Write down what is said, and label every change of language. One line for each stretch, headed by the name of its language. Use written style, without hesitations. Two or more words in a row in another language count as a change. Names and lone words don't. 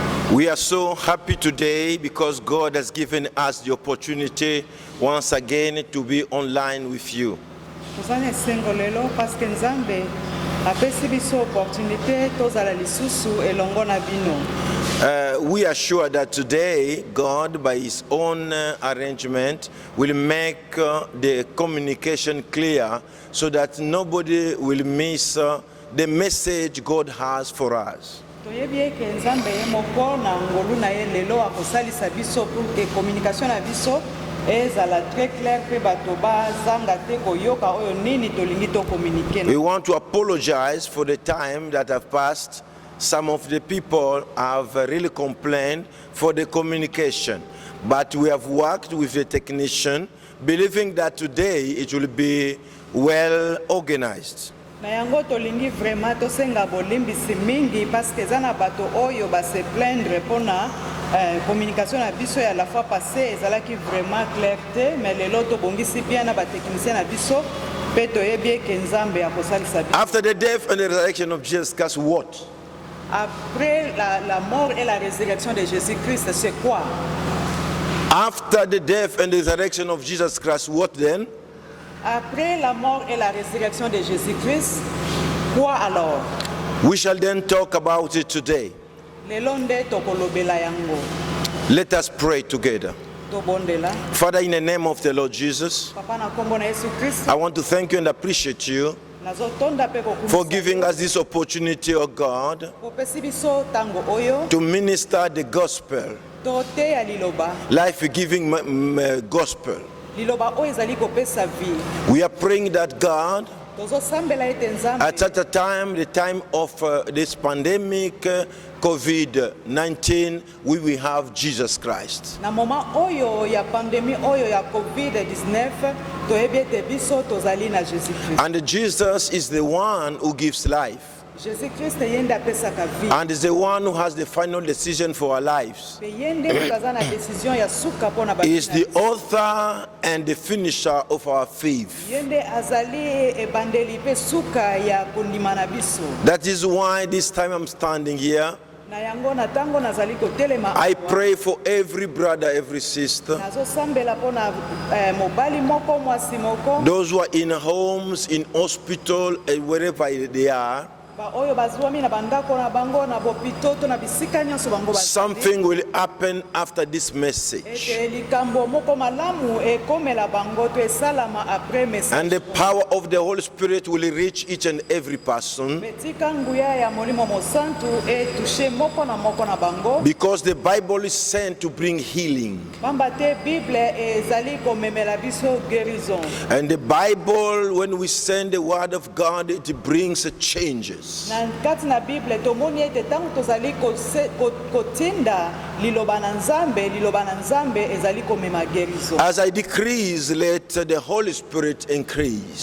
English: We are so happy today because God has given us the opportunity once again to be online with you.
Lingala: Tozana esengo lelo
French: parce que
Lingala: Nzambe apesi biso opportunité tozala lisusu elongo na bino.
English: We are sure that today God, by His own arrangement, will make the communication clear so that nobody will miss the message God has for us.
Lingala: Toyebi eke Nzambe ye moko na ngolu na ye lelo akosalisa biso
French: pour que
Lingala: communication na biso ezala
French: très clair
Lingala: pe bato bazanga te koyoka oyo nini tolingi to communiquer.
English: We want to apologize for the time that have passed. Some of the people have really complained for the communication, but we have worked with the technician, believing that today it will be well organized.
Lingala: Na yango tolingi vraiment tosenga bolimbisi mingi
French: parce que
Lingala: zana bato oyo ba
French: se plaindre
Lingala: pona communication na biso ya
French: la fois passée
Lingala: ezalaki
French: vraiment clair
Lingala: te, mais lelo tobongisi bien na ba technicien na biso pe toyebi ke Nzambe akosalisa biso.
English: After the death and the resurrection of Jesus Christ, what?
French: Après la mort et la résurrection de Jésus-Christ, c'est quoi?
English: After the death and the resurrection of Jesus Christ, what then?
French: Après la mort et la résurrection de Jésus-Christ, quoi alors?
English: We shall then talk about it today.
Lingala: Lelo nde tokolobela yango.
English: Let us pray together.
Lingala: Tobondela.
English: Father, in the name of the Lord Jesus,
Lingala: Papa na kombo na Yesu Kristo.
English: I want to thank you and appreciate you
Lingala: Nazotonda pe kokumisa.
English: for giving us this opportunity, oh God,
Lingala: Kopesi biso tango oyo.
English: to minister the gospel,
Lingala: Tote ya liloba.
English: life-giving gospel.
Lingala: Liloba oyo ezali kopesa vie.
English: We are praying that God,
Lingala: Tozosambela ete Nzambe.
English: at such a time, the time of this pandemic, COVID-19, we will have Jesus Christ.
Lingala: Na moment oyo ya pandémie oyo ya COVID-19, toyebi ete biso tozali na Jésus-Christ.
English: And Jesus is the one who gives life.
Lingala: Jésus-Christ yende apesaka vie.
English: And is the one who has the final decision for our lives.
Lingala: Pe yende kaza na décision ya suka pona ba.
English: He is the author and the finisher of our faith.
Lingala: Yende azali ebandeli pe suka ya kondima na biso.
English: That is why this time I'm standing here.
Lingala: Na yango na tango nazali kotelema.
English: I pray for every brother, every sister,
Lingala: Nazosambela pona mobali moko mwasi moko.
English: those who are in homes, in hospital, and wherever they are.
Lingala: Ba oyo bazwami na bandako na bango na bopito to na bisika nyonso bango ba.
English: Something will happen after this message.
Lingala: Ete likambo moko malamu ekomela bango to esalama
French: après message.
English: And the power of the Holy Spirit will reach each and every person.
Lingala: Betika nguya ya molimo mosantu touche moko na bango.
English: Because the Bible is sent to bring healing.
Lingala: Pamba te Bible ezali komemela biso guérison.
English: And the Bible, when we send the word of God, it brings changes.
Lingala: Na kati na Bible tomoni ete tango tozali kotinda liloba na Nzambe ezali komema guérison.
English: As I decrease, let the Holy Spirit increase.